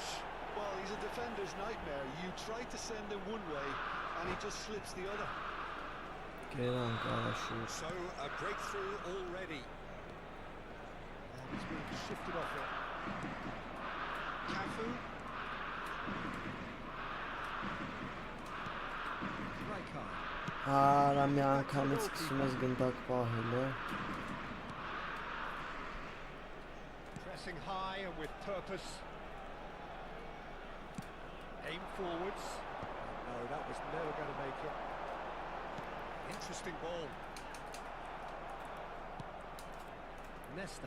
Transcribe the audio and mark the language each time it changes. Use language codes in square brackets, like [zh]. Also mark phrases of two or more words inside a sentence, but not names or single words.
[en] Well, he's a defender's nightmare. You try to send him one way, and he just slips the other. So, a breakthrough already. And he's being shifted off it. Cafu. [hy] Արա մի անգամից սկսում ես գնդակ պահել, [en] Pressing high and with purpose. Aim forwards. No, that was never going to make it. Interesting ball. Nesta.